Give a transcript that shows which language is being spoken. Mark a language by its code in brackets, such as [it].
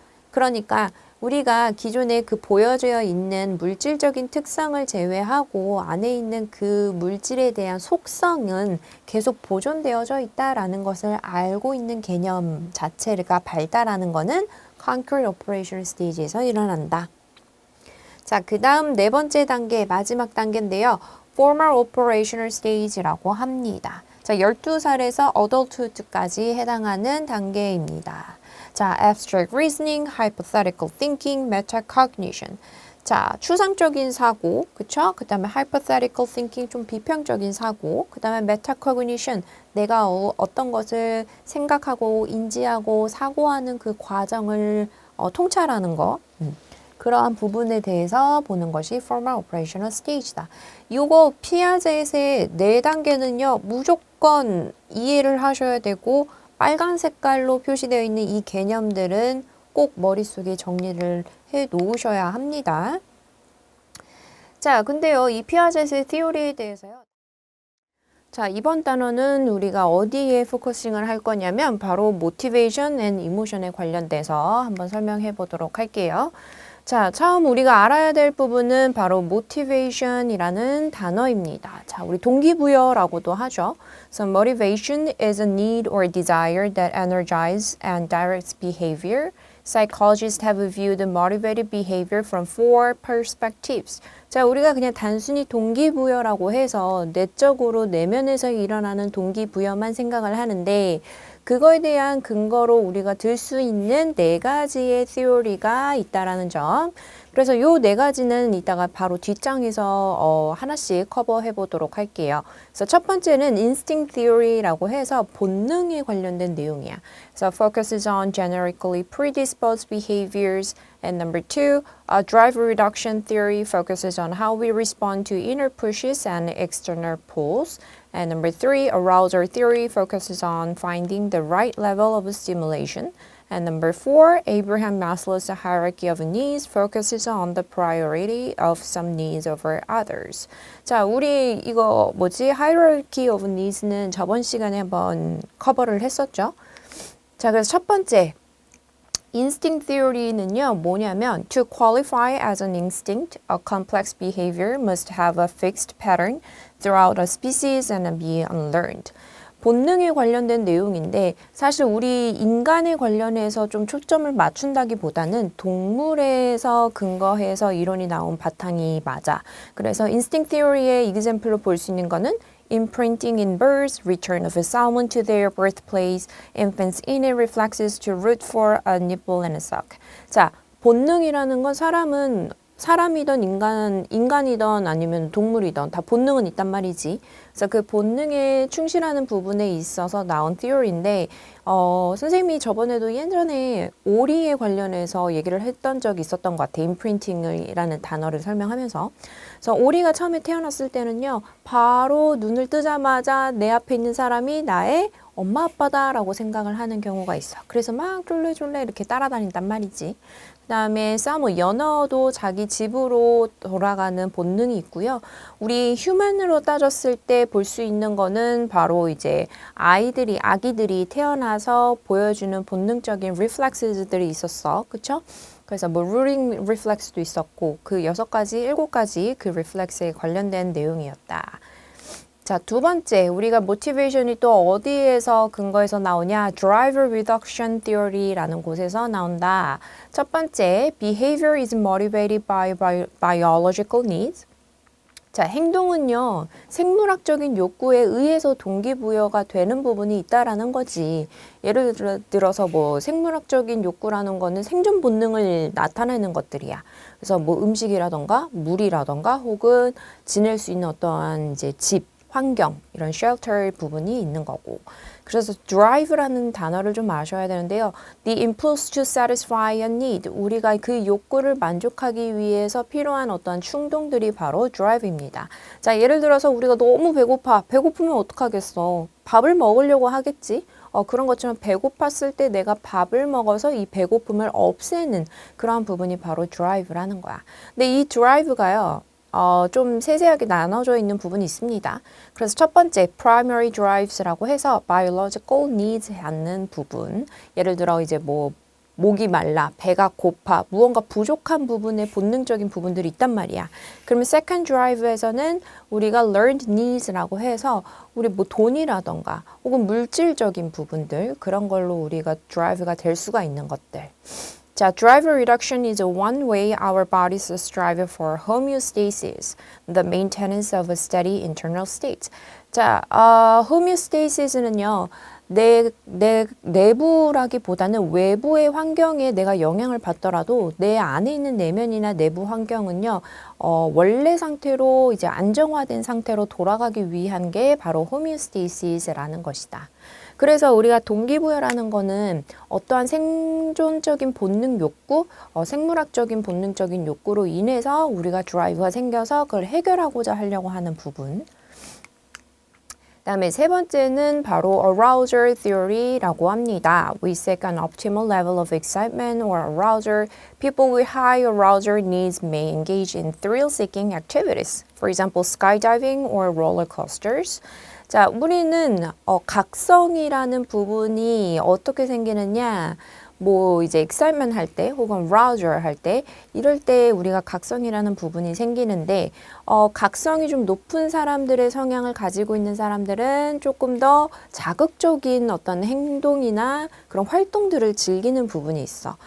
[ko] 그러니까 우리가 기존에 그 보여져 있는 물질적인 특성을 제외하고 안에 있는 그 물질에 대한 속성은 계속 보존되어져 있다라는 것을 알고 있는 개념 자체가 발달하는 거는 concrete operational stage에서 일어난다. 자, 그 다음 네 번째 단계, 마지막 단계인데요. formal operational stage라고 합니다. 자, 12살에서 adulthood까지 해당하는 단계입니다. [en] 자, abstract reasoning, hypothetical thinking, metacognition. [ko] 자, 추상적인 사고, 그쵸? 그 다음에 hypothetical thinking, 좀 비평적인 사고, 그 다음에 metacognition, 내가 어떤 것을 생각하고 인지하고 사고하는 그 과정을 통찰하는 거. 그러한 부분에 대해서 보는 것이 formal operational stage다. 이거 피아젯의 4단계는요. 무조건 이해를 하셔야 되고 빨간 색깔로 표시되어 있는 이 개념들은 꼭 머릿속에 정리를 해 놓으셔야 합니다. 자, 근데요. 이 피아젯의 티오리에 대해서요. 자, 이번 단어는 우리가 어디에 포커싱을 할 거냐면 바로 motivation and emotion에 관련돼서 한번 설명해 보도록 할게요. 자, 처음 우리가 알아야 될 부분은 바로 motivation이라는 단어입니다. 자, 우리 동기부여라고도 하죠. [en] So motivation is a need or desire that energizes and directs behavior. Psychologists have viewed motivated behavior from 4 perspectives. [ko] 자, 우리가 그냥 단순히 동기부여라고 해서 내적으로 내면에서 일어나는 동기부여만 생각을 하는데 그거에 대한 근거로 우리가 들 수 있는 4가지의 theory가 있다라는 점. 그래서 요 4가지는 이따가 바로 뒷장에서 하나씩 커버해 보도록 할게요. 그래서 첫 번째는 instinct theory라고 해서 본능에 관련된 내용이야. [en] So focuses on generically predisposed behaviors. And number 2, drive reduction theory focuses on how we respond to inner pushes and external pulls. And number 3, arousal theory focuses on finding the right level of stimulation. And number 4, Abraham Maslow's hierarchy of needs focuses on the priority of some needs over others. [ko] 자, 우리 이거 hierarchy of needs는 저번 시간에 한번 커버를 했었죠. 자, 그래서 첫 번째 [en] instinct theory는요, [ko] 뭐냐면 [en] to qualify as an instinct, a complex behavior must have a fixed pattern throughout a species and be unlearned. [ko] 본능에 관련된 내용인데 사실 우리 인간에 관련해서 좀 초점을 맞춘다기보다는 동물에서 근거해서 이론이 나온 바탕이 맞아. 그래서 instinct theory의 example로 볼 수 있는 거는 [en] imprinting in birds, return of a salmon to their birthplace, infants' innate reflexes to root for a nibble and a suck. [ko] 자, 본능이라는 건 사람은 사람이든 인간이든 아니면 동물이든 다 본능은 있단 말이지. 그래서 그 본능에 충실하는 부분에 있어서 나온 theory인데, 선생님이 저번에도 예전에 오리에 관련해서 얘기를 했던 적이 있었던 것 같아. imprinting이라는 단어를 설명하면서. 그래서 오리가 처음에 태어났을 때는요, 바로 눈을 뜨자마자 내 앞에 있는 사람이 나의 엄마 아빠다라고 생각을 하는 경우가 있어. 그래서 막 쫄래쫄래 이렇게 따라다닌단 말이지. 그다음에 연어도 자기 집으로 돌아가는 본능이 있고요. 우리 휴먼으로 따졌을 때 볼 수 있는 거는 바로 이제 아기들이 태어나서 보여주는 본능적인 리플렉스들이 있었어. 그쵸? 그래서 뭐 루링 리플렉스도 있었고 그 6가지, 7가지 그 리플렉스에 관련된 내용이었다. 자, 두 번째, 우리가 모티베이션이 또 어디에서 근거해서 나오냐? Driver Reduction Theory라는 곳에서 나온다. 첫 번째, [en] Behavior is motivated by biological needs. [ko] 자, 행동은요, 생물학적인 욕구에 의해서 동기부여가 되는 부분이 있다라는 거지. 예를 들어서 뭐 생물학적인 욕구라는 거는 생존 본능을 나타내는 것들이야. 그래서 뭐 음식이라던가 물이라던가 혹은 지낼 수 있는 어떠한 이제 집, 환경, 이런 쉘터 부분이 있는 거고. 그래서 drive라는 단어를 좀 아셔야 되는데요. [en] The impulse to satisfy a need. [ko] 우리가 그 욕구를 만족하기 위해서 필요한 어떤 충동들이 바로 drive입니다. 자, 예를 들어서 우리가 너무 배고파. 배고프면 어떡하겠어? 밥을 먹으려고 하겠지? 그런 것처럼 배고팠을 때 내가 밥을 먹어서 이 배고픔을 없애는 그런 부분이 바로 drive라는 거야. 근데 이 drive가요. 좀 세세하게 나눠져 있는 부분이 있습니다. 그래서 첫 번째, primary drives라고 해서 biological needs 않는 부분. 예를 들어 이제 뭐 목이 말라, 배가 고파, 무언가 부족한 부분에 본능적인 부분들이 있단 말이야. 그러면 second drive에서는 우리가 learned needs라고 해서 우리 뭐 돈이라던가 혹은 물질적인 부분들 그런 걸로 우리가 drive가 될 수가 있는 것들. [en] 자, driver reduction is one way our bodies strive for homeostasis, the maintenance of a steady internal state. [ko] 자, homeostasis는요, 내 내부라기보다는 외부의 환경에 내가 영향을 받더라도 내 안에 있는 내면이나 내부 환경은요, 원래 상태로 이제 안정화된 상태로 돌아가기 위한 게 바로 homeostasis라는 것이다. 그래서 우리가 동기부여라는 거는 어떠한 생존적인 본능 욕구, 생물학적인 본능적인 욕구로 인해서 우리가 드라이브가 생겨서 그걸 해결하고자 하려고 하는 부분. 그다음에 세 번째는 바로 arousal theory라고 합니다. [en] We seek an optimal level of excitement or arousal. People with high arousal needs may engage in thrill-seeking activities. For example, skydiving or roller coasters. [ko] 자, 우리는 각성이라는 부분이 어떻게 생기느냐? 뭐 이제 excitement 할 때 혹은 arousal 할 때 이럴 때 우리가 각성이라는 부분이 생기는데 각성이 좀 높은 사람들의 성향을 가지고 있는 사람들은 조금 더 자극적인 어떤 행동이나 그런 활동들을 즐기는 부분이 있어.